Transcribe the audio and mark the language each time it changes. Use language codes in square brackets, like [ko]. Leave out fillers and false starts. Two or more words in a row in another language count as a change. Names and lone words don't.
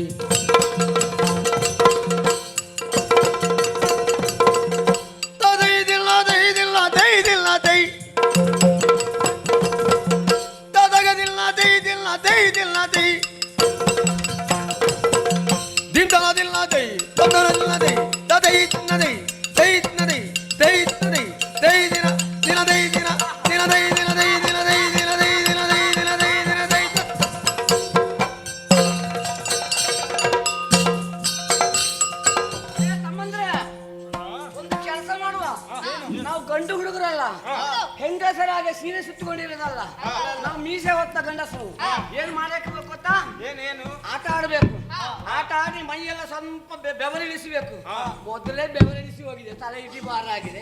[kn] ತದೈ ದಿಲ್ಲ ದೈ ದಿಲ್ಲ ದೈ ದಿಲ್ಲ ದೈ ತದಗದಿಲ್ಲ ದೈ ದಿಲ್ಲ ದೈ ದಿಲ್ಲ ದೈ ದಿಂದನದಿಲ್ಲ ದೈ ತಂದನದಿಲ್ಲ ದೈ ತದೈ ದಿನ ದೈ ದೈ ದಿನ ದೈ ದೈ ದಿನ ದೈ ದೈ ದಿನ ದಿನ ದೈ ದಿನ ದಿನ ದೈ ದಿನ ದೈ ದಿನ ದೈ ದಿನ ದೈ ದಿನ ದೈ ದಿನ ದೈ ದಿನ ದೈ ತಮ್ಮಂದ್ರೆ ಒಂದು ಕೆಲಸ ಮಾಡುವ. ನಾವು ಗಂಡು ಹುಡುಗರಲ್ಲ, ಹೆಂಗಸರಾಗೆ ಸೀರೆ ಸುತ್ತಕೊಂಡಿರೋದಲ್ಲ. ನಾವು ಮೀಸೆ ಹೊತ್ತ ಗಂಡಸರು. ಏನ್ ಮಾಡಬೇಕು ಗೊತ್ತಾ? ಏನೇನು? ಆಟ ಆಡ್ಬೇಕು. ಆಟ ಆಡಿ ಮೈಯೆಲ್ಲ ಸ್ವಲ್ಪ ಬೆವರಿಳಿಸಬೇಕು. ಮೊದಲೇ ಬೆವರಿಳಿಸಿ ಹೋಗಿದೆ, ತಲೆ ಇಡೀ ಭಾರ ಆಗಿದೆ.